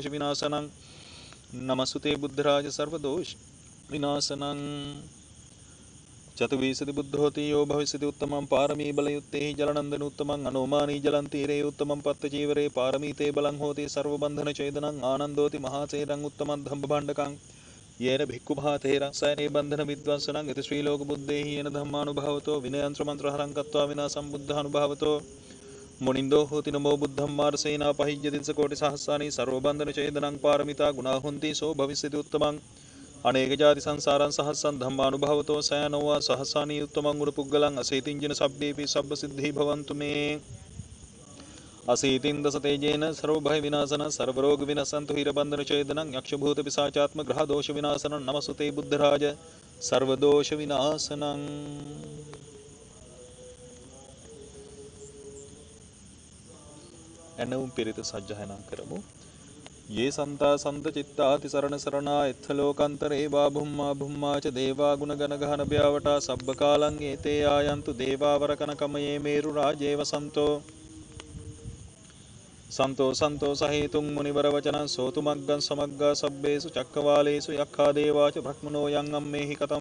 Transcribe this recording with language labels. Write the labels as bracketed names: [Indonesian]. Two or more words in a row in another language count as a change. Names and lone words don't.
[Pali] विनाशनं नमस्ते बुद्धराज सर्वदोष विनाशनं चतुर्विंशति बुद्धोति यो भविष्यति उत्तमं पारमी बलयुक्ते जलनंदन उत्तमं अनुमानी जलंतीरे उत्तमं पत्तचीवरे पारमी ते बलं होति सर्वबन्धनछेदनं आनंदोति महाथेरं उत्तमं धम्मभण्डकं येन भिक्खु महाथेरं सैने बन्धन विद्वंसनं इति श्रीलोकबुद्धेः येन धम्मानुभावतो विनयन्त्रमन्त्रहरं कत्वा विनाशं बुद्धानुभावतो मुनिन्दो होति नमो बुद्धं मार्सेना पहिज्यति कोटिसहस्राणि सर्वबन्धनछेदनं पारमिता गुणा होन्ति सो भविष्यति उत्तमं අනේක ජාති සංසාරං සහස්සං ධම්මානුභවතෝ සයනෝවා සහස්සානී උත්තමං උඩ පුග්ගලං අසීතින්ජින සබ්බේපි සබ්බ සිද්ධි භවන්තු මේ අසීතින් දස තේජේන සර්ව භය විනාශන සර්ව රෝග විනසන්තු හිරබන්ධන ඡේදනං යක්ෂ භූත පිසාචාත්ම ග්‍රහ දෝෂ විනාශනං නමසුතේ බුද්ධ රාජ සර්ව දෝෂ විනාශනං. [Sinhala] එනවුම් පිරිත සජ්ජායනා කරමු. [Pali] ये संता संत चित्ताति शरण शरणा इत्थ लोकांतरे वा भुम्मा भुम्मा च देवा गुण गण गहन ब्यावटा सब्ब कालं एते आयन्तु देवावर कनकमये मेरु राजेव संतो संतो संतो सहेतुं मुनिवर वचनं सोतु मग्गं समग्गा सब्बेषु चक्रवालेषु यक्खा देवा च ब्रह्मणो यं अम्मेहि कथं